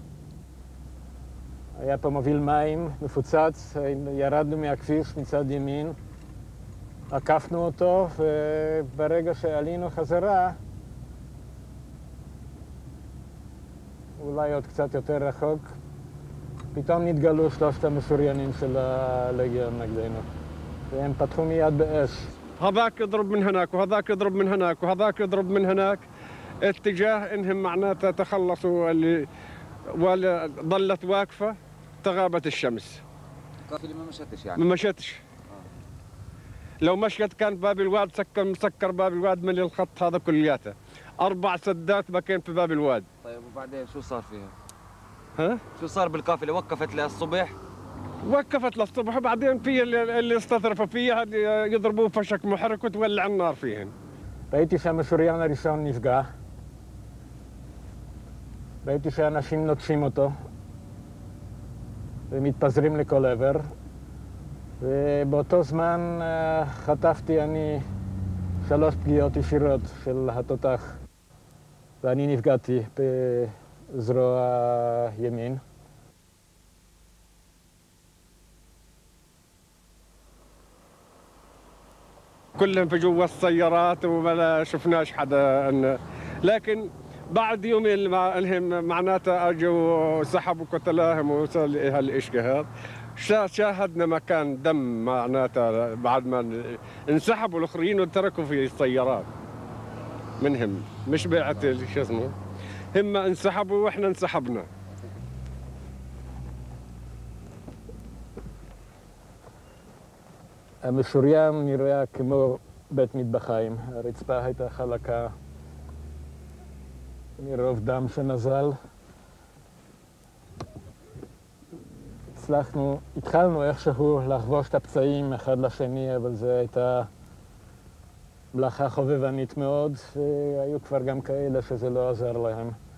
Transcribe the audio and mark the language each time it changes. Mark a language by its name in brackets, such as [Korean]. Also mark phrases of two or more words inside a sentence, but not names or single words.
[Hebrew] היה פה מוביל מים מפוצץ, ירדנו מהכביש מצד ימין, עקפנו אותו, וברגע שעלינו חזרה, אולי עוד קצת יותר רחוק, פתאום נתגלו 3 המשוריינים של הלגיון נגדנו, והם פתחו מיד באש. [Arabic] هذاك يضرب من هناك وهذاك يضرب من هناك وهذاك يضرب من هناك اتجاه انهم معناتها تخلصوا اللي ظلت واقفه تغابت الشمس. القافله ما مشتش يعني؟ ما مشتش. لو مشيت كان باب الواد مسكر باب الواد من الخط هذا كلياته. 4 سدات بكين في باب الواد. طيب وبعدين شو صار فيها؟ ها؟ شو صار بالقافله؟ وقفت للصبح؟ وقفت للصبح وبعدين في اللي استظرفوا فيها يضربوه فشك محرك وتولع النار فيهن. [Hebrew] ראיתי שהמשוריין הראשון נפגע. ראיתי שאנשים נוטשים אותו ומתפזרים לכל עבר. ובאותו זמן חטפתי אני 3 פגיעות ישירות של התותח. ואני נפגעתי בזרוע ימין. [Arabic] كلهم في جوا السيارات وما شفناش حدا لكن بعد يومين لهم معناتها اجوا سحبوا قتلاهم وصل هالاشي هذا شاهدنا مكان دم معناتها بعد ما انسحبوا الاخرين وتركوا في السيارات منهم مش بيعت شو اسمه هم انسحبوا واحنا انسحبنا. [Hebrew] המשוריין נראה כמו בית מטבחיים. הרצפה הייתה חלקה מרוב דם שנזל. התחלנו איכשהו לחבוש את הפצעים אחד לשני, אבל זו הייתה מלאכה חובבנית מאוד, והיו כבר גם כאלה שזה לא עזר להם.